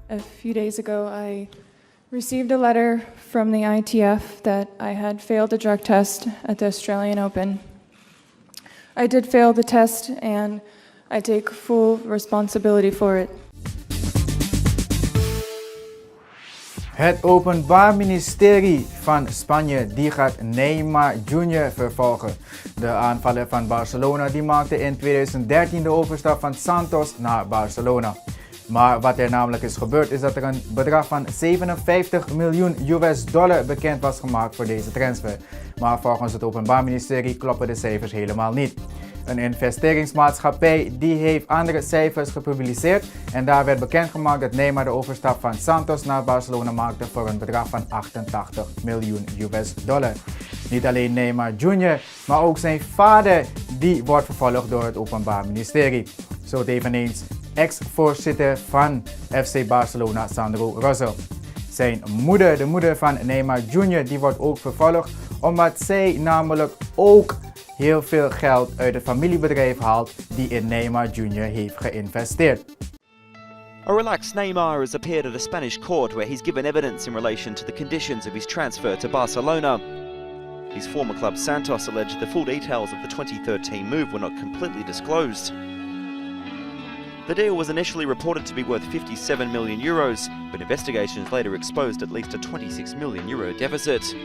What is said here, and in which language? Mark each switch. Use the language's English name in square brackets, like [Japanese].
[English] A few days ago, I received a letter from the ITF that I had failed a drug test at the Australian Open. I did fail the test and I take full responsibility for it. [Dutch] Het Openbaar Ministerie van Spanje die gaat Neymar Jr. vervolgen. De aanvaller van Barcelona die maakte in 2013 de overstap van Santos naar Barcelona. Maar wat er namelijk is gebeurd is dat er een bedrag van 57 miljoen US dollar bekend was gemaakt voor deze transfer. Maar volgens het Openbaar Ministerie kloppen de cijfers helemaal niet. Een investeringsmaatschappij die heeft andere cijfers gepubliceerd en daar werd bekendgemaakt dat Neymar de overstap van Santos naar Barcelona maakte voor een bedrag van 88 miljoen US dollar. Niet alleen Neymar Jr., maar ook zijn vader die wordt vervolgd door het Openbaar Ministerie. Zo eveneens ex-voorzitter van FC Barcelona, Sandro Rosell. Zijn moeder, de moeder van Neymar Jr., die wordt ook vervolgd omdat zij namelijk ook heel veel geld uit het familiebedrijf haalt die in Neymar Jr. heeft geïnvesteerd. [English] A relaxed Neymar has appeared at a Spanish court where he's given evidence in relation to the conditions of his transfer to Barcelona. His former club Santos alleged the full details of the 2013 move were not completely disclosed. The deal was initially reported to be worth 57 million euros, but investigations later exposed at least a 26 million euro deficit.